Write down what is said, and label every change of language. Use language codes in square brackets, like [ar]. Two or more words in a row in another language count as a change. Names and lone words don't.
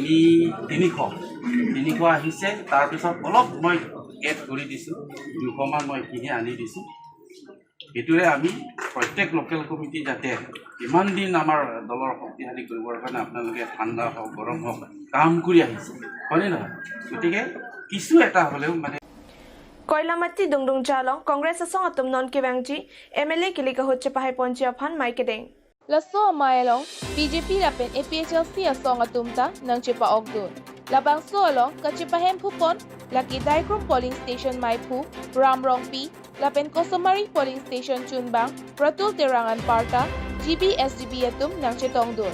[as] 300 আহিছে তাৰ পিছত অলপ মই এড কৰি দিছো 200 মান মই কিনি আনি দিছো এটোৰে আমি প্ৰত্যেক লোকেল কমিটি যাতে ইমান দিন আমাৰ দলৰ শক্তিশালী কৰিবৰ কাৰণে আপোনালোকে ঠাণ্ডা হওক গৰম হওক কাম কৰি আহিছে হয়নে নহয় গতিকে কিছু এটা হলেও মানে [mjw] Koilamati Dungdung Jalong, Congress Song Atum Non Kibangji, MLA Kilika Hoche Pahay Ponchi upon Mike Deng. Lasso Mayalong, BJP lapen APHLC asong atumta nang chipa ogdun. Labang so along, kachipahem pupon, Laki Daikrum Polling Station Maipu, Ramrong P, lapen Kosomari Polling Station Chunbang, Pratul Terangan Parta, GBSGB atum nang chitong dun.